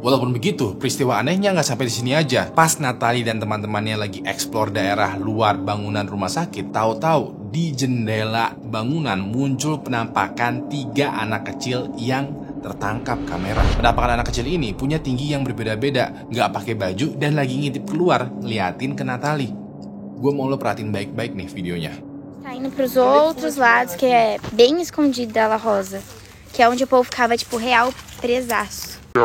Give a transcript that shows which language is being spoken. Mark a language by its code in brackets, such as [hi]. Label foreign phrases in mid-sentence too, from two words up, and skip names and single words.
[id] Walaupun begitu, peristiwa anehnya nggak sampai di sini aja. Pas Natalie dan teman-temannya lagi eksplor daerah luar bangunan rumah sakit, tahu-tahu di jendela bangunan muncul penampakan 3 anak kecil yang tertangkap kamera. Penampakan anak kecil ini punya tinggi yang berbeda-beda, nggak pakai baju dan lagi ngintip keluar, liatin ke Natalie. Gue mau lo perhatiin baik-baik nih videonya. [pt] Tá indo pros outros lados, que é bem escondido da La Rosa. Que é onde o povo ficava, tipo, real presaço.